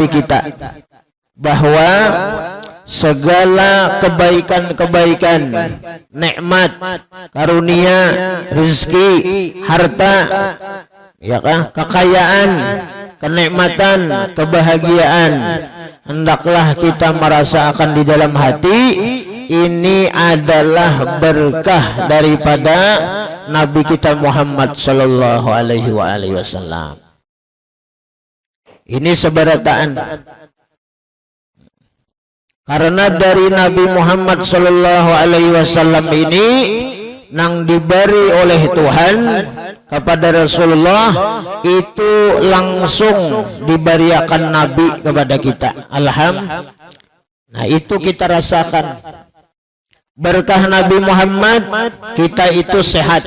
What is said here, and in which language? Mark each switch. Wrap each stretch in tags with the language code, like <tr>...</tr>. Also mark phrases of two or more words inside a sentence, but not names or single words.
<id>hati kita bahwa segala kebaikan-kebaikan, nikmat, karunia, rezeki, harta, ya kan, kekayaan, kenikmatan, kebahagiaan, hendaklah kita merasakan di dalam hati ini adalah berkah daripada Nabi kita Muhammad</id> <ar>صلى الله عليه وسلم.</ar> <id>Ini seberataan. Karena dari Nabi Muhammad</id> <ar>صلى الله عليه وسلم</ar> <id>ini nang diberi oleh Tuhan kepada Rasulullah itu langsung diberiakan Nabi kepada kita. Alhamdulillah. Nah, itu kita rasakan. Berkah Nabi Muhammad kita itu sehat.</id>